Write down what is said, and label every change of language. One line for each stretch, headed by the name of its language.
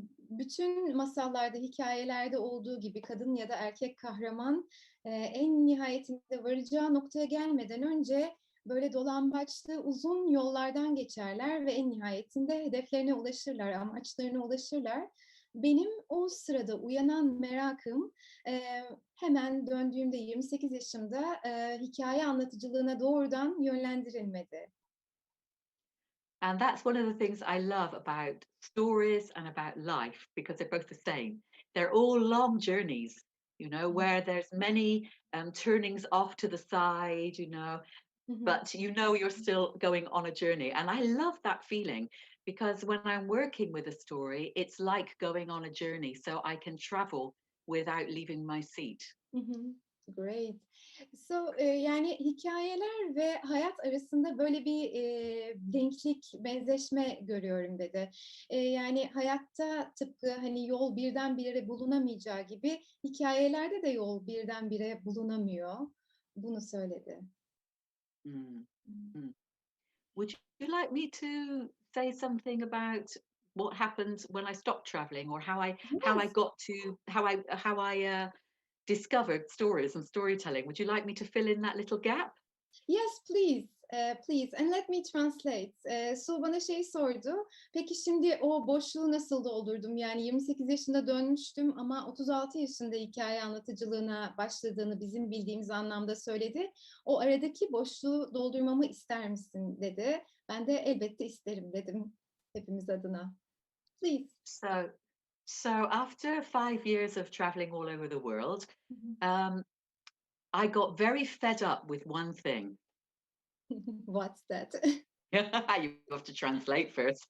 Turkish: Bütün masallarda, hikâyelerde olduğu gibi kadın ya da erkek kahraman, en nihayetinde varacağı noktaya gelmeden önce böyle dolambaçlı uzun yollardan geçerler ve en nihayetinde hedeflerine ulaşırlar, amaçlarına ulaşırlar. Benim o sırada uyanan merakım, hemen döndüğümde 28 yaşımda, hikâye anlatıcılığına doğrudan yönlendirilmedi.
English: And that's one of the things I love about stories and about life because they're both the same. They're all long journeys, where there's many turnings off to the side, Hı hı. but you're still going on a journey. And I love that feeling because when I'm working with a story, it's like going on a journey. So I can travel without leaving my seat. Hı hı. Great.
Turkish: So, yani hikâyeler ve hayat arasında böyle bir, denklik, benzeşme görüyorum dedi. Yani hayatta tıpkı hani yol birdenbire bulunamayacağı gibi hikâyelerde de yol birdenbire bulunamıyor. Bunu söyledi. Mm, Hımm. mm.
English: Would you like me to say something about what happened when I stopped traveling, or how I Yes. got to how I discovered stories and storytelling? Would you like me to fill in that little gap? Yes, please, please and let me translate.
Turkish: Su bana şey sordu, peki şimdi o boşluğu nasıl doldurdum? Yani 28 yaşında dönmüştüm ama 36 yaşında hikâye anlatıcılığına başladığını bizim bildiğimiz anlamda söyledi. O aradaki boşluğu doldurmamı ister misin dedi. Ben de elbette isterim dedim hepimiz adına.
English: Please. So, so after 5 years of traveling all over the world, Hı hı. um, I got very fed up with one thing. What's that? You have to translate first.